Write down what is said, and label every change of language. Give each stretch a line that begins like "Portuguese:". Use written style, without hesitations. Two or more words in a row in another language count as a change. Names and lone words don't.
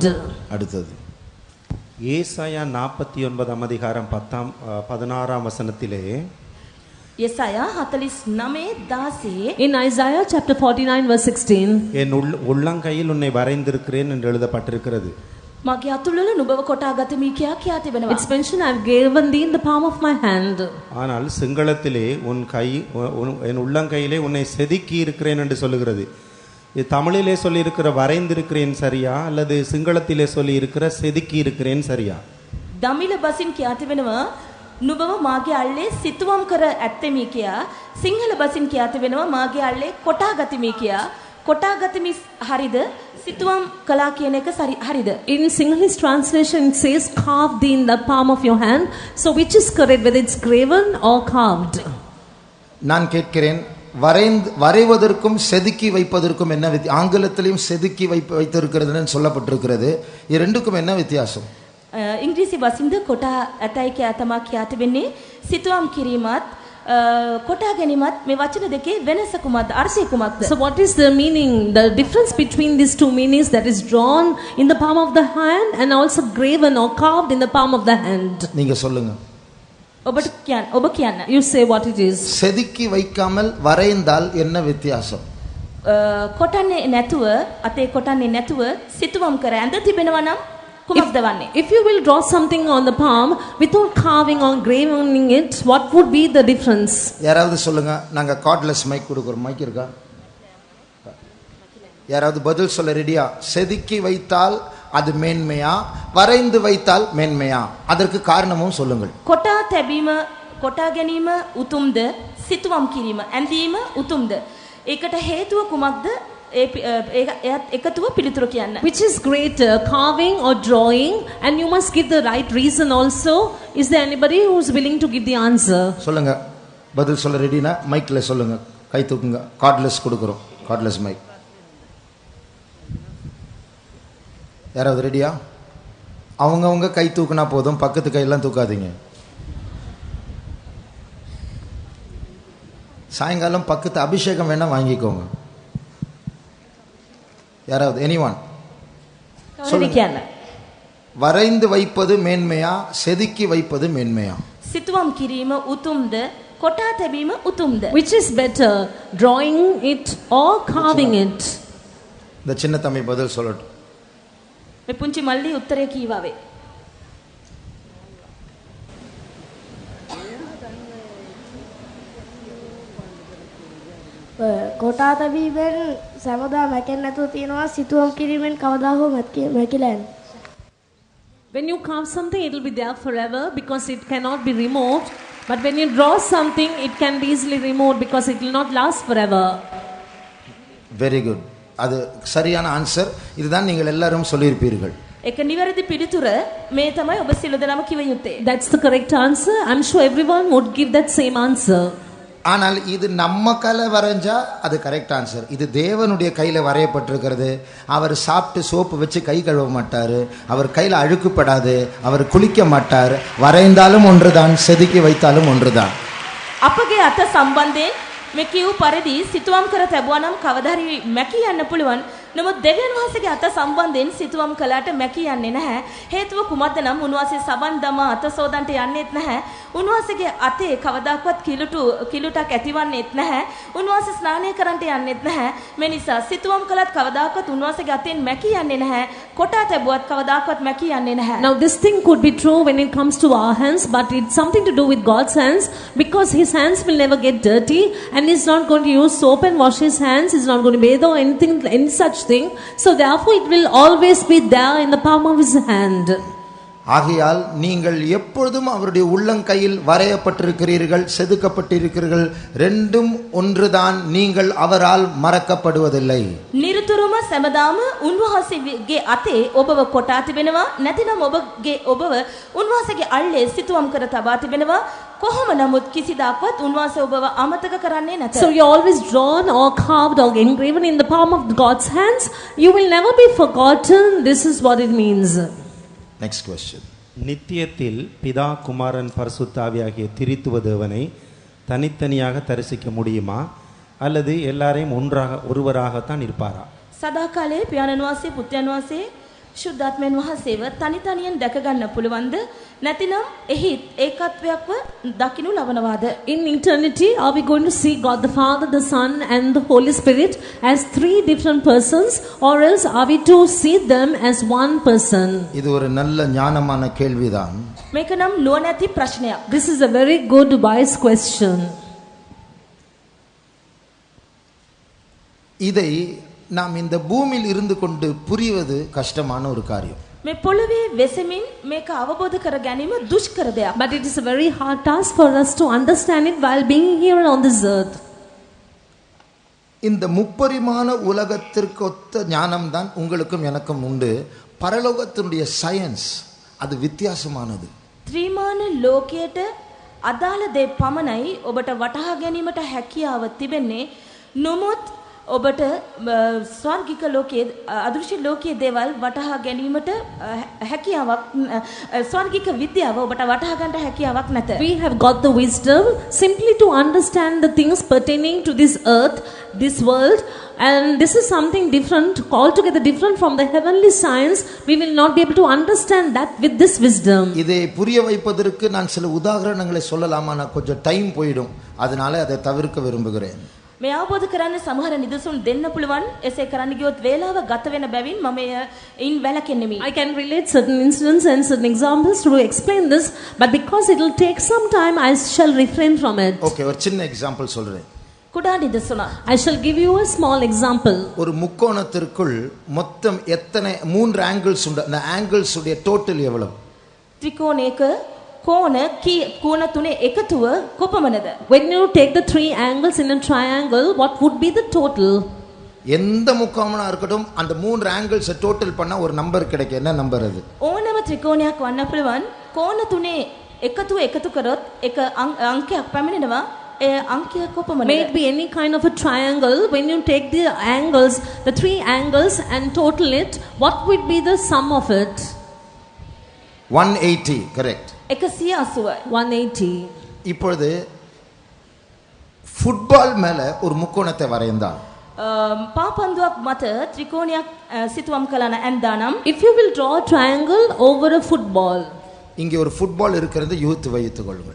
Tamil: அடுத்தது ஏசாயா 49 அதிகாரம் 16 வசனத்திலே
Sinhala: යෙසායා 49:16
English: In Isaiah chapter 49 verse 16,
Tamil: என் உள்ளங்கையில் உன்னை வரைந்திருக்கிறேன் என்று எழுதப்பட்டிருக்கிறது.
Sinhala: මගේ අතුල්වල නුඹව කොටා ගතමි කියා කියා තිබෙනවා.
English: it's mentioned, I have given thee in the palm of my hand.
Tamil: ஆனால் சிங்களத்திலே என் உள்ளங்கையிலே உன்னை செதுக்கி இருக்கிறேன் என்று சொல்லுகிறது. இது தமிழிலே சொல்லி இருக்கிற வரைந்திருக்கிறேன் சரியா அல்லது சிங்களத்திலே சொல்லி இருக்கிற செதுக்கி இருக்கிறேன் சரியா?
Sinhala: දමිළ බසින් කියා තිබෙනවා නුඹව මාගේ අල්ලේ සිතුවම් කර ඇත්තෙමි කියා. සිංහල බසින් කියා තිබෙනවා මාගේ අල්ලේ කොටා ගතිමි කියා. කොටා ගතිමි හරිද සිතුවම් කළා කියන එක හරිද?
English: In Sinhalese translation it says carved thee in the palm of your hand. So which is correct, whether it's graven or carved?
Tamil: நான் கேட்கிறேன், வரைவதற்கும் செதுக்கி வைப்பதற்கும் என்ன ஆங்கிலத்திலையும் செதுக்கி வைத்திருக்கிறதுன்னு சொல்லப்பட்டிருக்கிறது. இது ரெண்டுக்கும் என்ன வித்தியாசம்?
Sinhala: ඉංග්‍රීසි බසින්ද කොටා ඇතයි කියා තමා කියා තිබෙන්නේ සිතුවම් කිරීමත් කොටා ගැනීමත් මේ වචන දෙකේ වෙනස කුමක්ද? අර්ථය කුමක්ද?
English: So what is the meaning, the difference between these two meanings, that is drawn in the palm of the hand and also graven or carved in the palm of the hand?
Tamil: நீங்க சொல்லுங்க.
Sinhala: ඔබ කියන්න.
English: You say what it is.
Tamil: செதுக்கி வைக்காமல் வரைந்தால் என்ன வித்தியாசம்?
Sinhala: කොටන්නේ නැතුව අතේ කොටන්නේ නැතුව සිතුවම් කර ඇඳ තිබෙනවා නම් කුමක්ද වන්නේ?
English: If you will draw something on the palm without carving or graving it, what would be the difference?
Tamil: யாராவது சொல்லுங்க. நாங்க
English: cordless mic
Tamil: கொடுக்குறோம். மைக் இருக்கா? யாராவது பதில் சொல்ல ரெடியா? செதுக்கி வைத்தால் அது மேன்மையா, வரைந்து வைத்தால் மேன்மையா? அதற்கு காரணமும் சொல்லுங்கள்.
Sinhala: කොටා තැබීම, කොටා ගැනීම උතුම්ද, සිතුවම් කිරීම, ඇඳීම උතුම්ද? ඒකට හේතුව කුමක්ද? එයත් එකතුව පිළිතුරු කියන්න.
English: Which is greater, carving or drawing? And you must give the right reason also. Is there anybody who is willing to give the answer?
Tamil: சொல்லுங்க. பதில் சொல்ல ரெடினா மைக்ல சொல்லுங்க. கை தூக்குங்க. கார்ட்லெஸ் கொடுக்குறோம்.
English: cordless mic.
Tamil: யாராவது ரெடியா? அவங்க கை தூக்குனா போதும், பக்கத்து கையெல்லாம் தூக்காதீங்க. சாயங்காலம் பக்கத்து அபிஷேகம் வேணா வாங்கிக்கோங்க. யாராவது எனிவான் சொல்லுங்க. வரைந்து வைப்பது மேன்மையா, செதுக்கி வைப்பது மேன்மையா?
Sinhala: සිතුවම් කිරීම උතුම්ද, කොටා තැබීම උතුම්ද?
English: Which is better, drawing it or carving it?
Tamil: இந்த சின்ன தம்பி பதில் சொல்லட்டும்.
Sinhala: මේ පුංචි මල්ලි උත්තරය කීවාවේ. කොටා තැබීමෙන් සමදා මැකෙන්නේ නැතුව තියෙනවා, සිතුවම් කිරීමෙන් කවදා හෝ මැකිලා යනවා.
English: When you carve something, it will be there forever because it cannot be removed. But when you draw something, it can be easily removed because it will not last forever. Very good.
Tamil: அது சரியான ஆன்சர். இதுதான் நீங்கள் எல்லாரும் சொல்லியிருப்பீர்கள்.
Sinhala: ඒක නිවැරදි පිළිතුර. මේ තමයි ඔබ සියලු දෙනාම කිව යුත්තේ.
English: That's the correct answer. I'm sure everyone would give that same answer.
Tamil: ஆனால் இது நம்ம கையில வரைஞ்சா அது
English: correct answer.
Tamil: இது தேவனுடைய கையில வரையப்பட்டிருக்கிறது. அவர் சாப்பிட்டு சோப்பு வச்சு கை கழுவ மாட்டாரு, அவர் கையில அழுக்குப்படாது, அவர் குளிக்க மாட்டார். வரைந்தாலும் ஒன்றுதான், செதுக்கி வைத்தாலும் ஒன்றுதான்.
Sinhala: අපගේ අත සම්බන්ධයෙන් මේ කියු පරිදි සිතුවම් කර තැබුවා නම් කවදා හරි මැකී යන්න පුළුවන්. නමුත් දෙවියන් වහන්සේගේ අත සම්බන්ධයෙන් සිතුවම් කළාට මැකී යන්නේ නැහැ. හේතුව කුමක්ද නම් උන්වහන්සේ සබන් දමා අත සෝදන්ට යන්නේත් නැහැ. උන්වහන්සේගේ අතේ කවදාකවත් කිලුටක් ඇතිවන්නේත් නැහැ. උන්වහන්සේ ස්නානය කරන්නට යන්නේත් නැහැ. මේ නිසා සිතුවම් කළත් කවදාකවත් උන්වහන්සේගේ අතෙන් මැකී යන්නේ නැහැ. කොටා තැබුවත් කවදාකවත් මැකී යන්නේ නැහැ.
English: Now this thing could be true when it comes to our hands, but it's something to do with God's hands because his hands will never get dirty and he's not going to use soap and wash his hands. He's not going to bathe or anything, any such thing. So therefore it will always be there in the palm of his hand.
Tamil: ஆகையால் நீங்கள் எப்பொழுதும் அவருடைய உள்ளங்கையில் வரையப்பட்டிருக்கிறீர்கள், செதுக்கப்பட்டிருக்கிறீர்கள். ரெண்டும் ஒன்றுதான். நீங்கள் அவரால் மறக்கப்படுவதில்லை.
Sinhala: නිරතුරුම සැමදාම උන්වහන්සේගේ අතේ ඔබව කොටා තිබෙනවා. නැතිනම් ඔබව උන්වහන්සේගේ අල්ලේ සිතුවම් කර තබා තිබෙනවා. කොහොම නමුත් කිසිදාකවත් උන්වහන්සේ ඔබව අමතක කරන්නේ නැත.
English: So you're always drawn or carved or engraven in the palm of God's hands. You will never be forgotten. This is what it means. Next question.
Tamil: நித்தியத்தில் பிதா குமாரன் பரிசுத்த ஆவியாகிய திரித்துவ தேவனை தனித்தனியாக தரிசிக்க முடியுமா அல்லது எல்லாரையும் ஒருவராகத்தான் இருப்பாரா?
Sinhala: සදාකාලයේ පියාණන් වහන්සේ, පුත්‍රයන් වහන්සේ, ශුද්ධාත්මයන් වහන්සේව තනි තනියෙන් දැක ගන්න පුළුවන්ද? නැතිනම් එහි ඒකත්වයක්ව දකින්නු ලබනවාද?
English: In eternity, are we going to see God the Father, the Son and the Holy Spirit as three different persons, or else are we to see them as one person?
Tamil: இது ஒரு நல்ல ஞானமான கேள்விதான்.
Sinhala: මේක නම් නුවණැති ප්‍රශ්නයක්.
English: This is a very good wise question.
Tamil: இதை நாம் இந்த பூமியில் இருந்து கொண்டு புரிவது கஷ்டமான ஒரு காரியம்.
Sinhala: මේ පොළවේ වෙසෙමින් මේක අවබෝධ කර ගැනීම දුෂ්කර දෙයක්.
English: But it is a very hard task for us to understand it while being here on this earth.
Tamil: இந்த முப்பரிமாண உலகத்திற்கு ஒத்த ஞானம் தான் உங்களுக்கும் எனக்கும் உண்டு. பரலோகத்தினுடைய சயின்ஸ் அது வித்தியாசமானது.
Sinhala: ත්‍රිමාන ලෝකයට අදාළ දේ පමණයි ඔබට වටහා ගැනීමට හැකියාව තිබෙන්නේ. නමුත් ඔබට ස්වර්ගික ලෝකයේ අදෘශ්‍ය ලෝකයේ දේවල් වටහා ගැනීමට හැකියාවක් ස්වර්ගික විද්‍යාව ඔබට වටහා ගන්නට හැකියාවක් නැත.
English: We have got the wisdom simply to understand the things pertaining to this earth, this world, and this is something different, altogether different from the heavenly science. We will not be able to understand that with this wisdom.
Tamil: இதை புரிய வைப்பதற்கு நான் சில உதாரணங்களை சொல்லலாமா? நான் கொஞ்சம் டைம் போயிடும், அதனால அதை தவிர்க்க விரும்புகிறேன்.
Sinhala: මේ අවබෝධ කරන්න සමහර නිදසුන් දෙන්න පුළුවන්. එසේ කරන්න ගියොත් වේලාව ගත වෙන බැවින් මම ඉන් වැළකෙන්නේ.
English: I can relate certain incidents and certain examples to explain this, but because it will take some time, I shall refrain from it.
Tamil: ஓகே, ஒரு சின்ன எக்ஸாம்பிள் சொல்றேன்.
Sinhala: කුඩා නිදසුන.
English: I shall give you a small example.
Tamil: ஒரு முக்கோணத்திற்குள் மொத்தம் எத்தனை 3 ஆங்கிள்ஸ் உண்டு? அந்த ஆங்கிள்ஸ் உடைய டோட்டல் எவ்வளவு?
Sinhala: ත්‍රිකෝණයක කෝණ තුනේ එකතුව කොපමණද?
English: When you take the 3 angles in a triangle, what would be the total?
Tamil: எந்த முக்கோணமா இருக்கட்டும், அந்த 3
English: angles total
Tamil: பண்ணா ஒரு நம்பர் கிடைக்கும். என்ன நம்பர் அது?
Sinhala: ඕනම ත්‍රිකෝණයක් වන්න පුළුවන්. කෝණ තුනේ එකතු කරොත් එක අංකයක් පැමිණෙනවා. ඒ අංකය කොපමණද?
English: May it be any kind of a triangle. When you take the angles, the 3 angles and total it, what would be the sum of it? 180, correct. 180. 180.
Tamil: இப்பொழுது ஃபுட்பால் மேல ஒரு முக்கோணத்தை வரைந்தால்,
Sinhala: පාපන්දුවක් මත ත්‍රිකෝණයක් සිතුවම් කළා නම්
English: if you will draw a triangle over a football,
Tamil: இங்கே ஒரு ஃபுட்பால் இருக்கிறது யூத் வைத்துக் கொள்ளுங்கள்.